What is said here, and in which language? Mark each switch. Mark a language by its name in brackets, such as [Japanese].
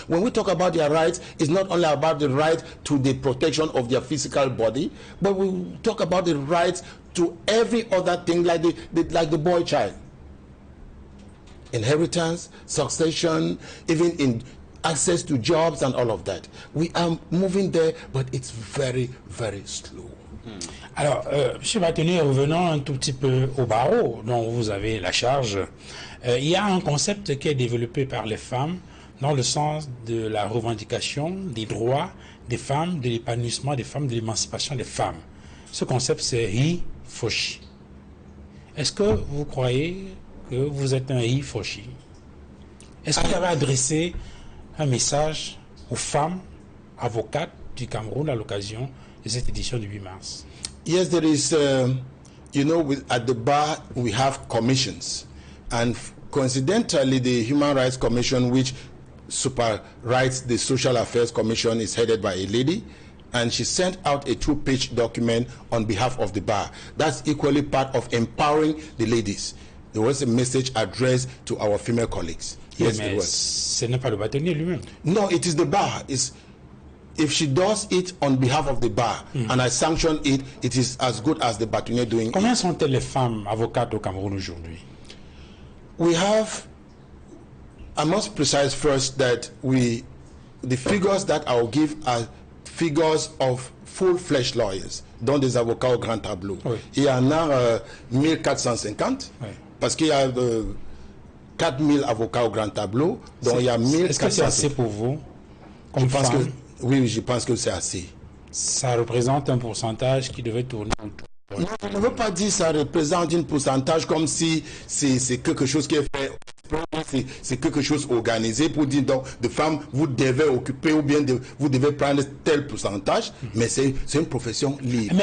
[English] When we talk about their rights, it's not only about the right to the protection of their physical body, but we talk about the rights to every other thing, like the boy child. Inheritance, succession, even in access to jobs and all of that. We are moving there, but it's very, very slow. [French] Alors, M. Bâtonnier, revenons un tout petit peu au barreau dont vous avez la charge. Il y a un concept qui est développé par les femmes dans le sens de la revendication des droits des femmes, de l'épanouissement des femmes, de l'émancipation des femmes. Ce concept, c'est Hi-Foshi. Est-ce que vous croyez que vous êtes un Hi-Foshi? Est-ce que vous avez adressé un message aux femmes avocates du Cameroun à l'occasion de cette édition du 8 mars? [English] Yes, there is, you know, at the bar we have commissions. And coincidentally, the Human Rights Commission, which superrides the Social Affairs Commission, is headed by a lady. And she sent out a 2-page document on behalf of the bar. That's equally part of empowering the ladies. There was a message addressed to our female colleagues. Yes, it was. [French] Ce n'est pas le bâtonnier lui-même. [English] No, it is the bar. If she does it on behalf of the bar and I sanction it, it is as good as the bâtonnier doing it. [French] Combien sont-elles les femmes avocates au Cameroun aujourd'hui? [English] We have, I must precise first that the figures that I'll give are figures of full-fledged lawyers, [French] dont des avocats au grand tableau. Oui. Il y en a 1450, oui. Parce qu'il y a 4000 avocats au grand tableau, donc il y a 1450. Est-ce que c'est assez pour vous comme je pense femme? Oui, je pense que c'est assez. Ça représente un pourcentage qui devait tourner autour. Non, je ne veux pas dire que ça représente un pourcentage comme si c'est quelque chose qui est fait, c'est quelque chose organisé pour dire donc de femmes vous devez occuper ou bien vous devez prendre tel pourcentage, mais c'est une profession libre.